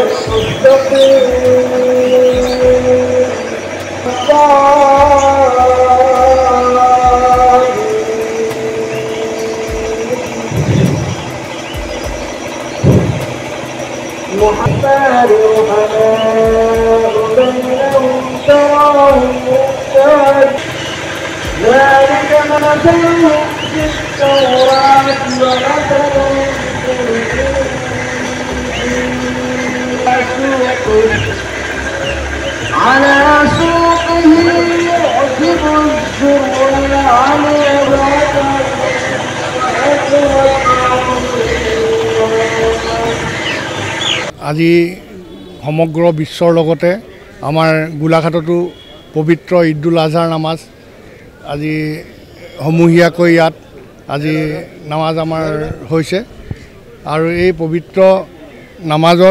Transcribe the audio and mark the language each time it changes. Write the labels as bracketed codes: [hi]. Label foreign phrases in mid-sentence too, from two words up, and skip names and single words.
[ar] محمد رحماء بينهم تراهم ركعا ذلك مثلهم في التوراة ومثلهم في الإنجيل على سوقه يعجب الزرع [as] আজি সমগ্ৰ বিশ্বৰ লগতে আমাৰ গোলাঘাটতো পবিত্ৰ ঈদুল আজহাৰ নামাজ আজি সমূহীয়াকৈ ইয়াত আজি নামাজ আমাৰ হৈছে আৰু এই পবিত্ৰ নামাজত